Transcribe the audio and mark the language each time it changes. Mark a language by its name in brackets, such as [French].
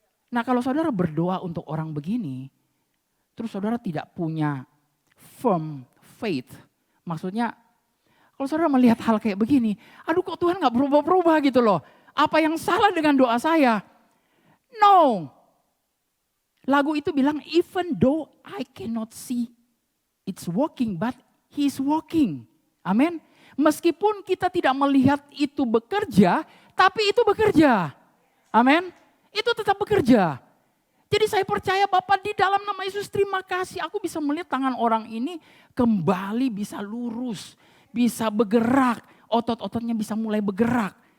[Indonesian] Nah kalau saudara berdoa untuk orang begini, terus saudara tidak punya firm faith, maksudnya kalau saudara melihat hal kayak begini, aduh kok Tuhan gak berubah-berubah gitu loh. Apa yang salah dengan doa saya? [English] No. [Indonesian] Lagu itu bilang, [English] even though I cannot see it's working, but He's working. [Indonesian] Amin. Meskipun kita tidak melihat itu bekerja, tapi itu bekerja. Amin. Itu tetap bekerja. Jadi saya percaya Bapak di dalam nama Yesus terima kasih. Aku bisa melihat tangan orang ini kembali bisa lurus. Bisa bergerak. Otot-ototnya bisa mulai bergerak.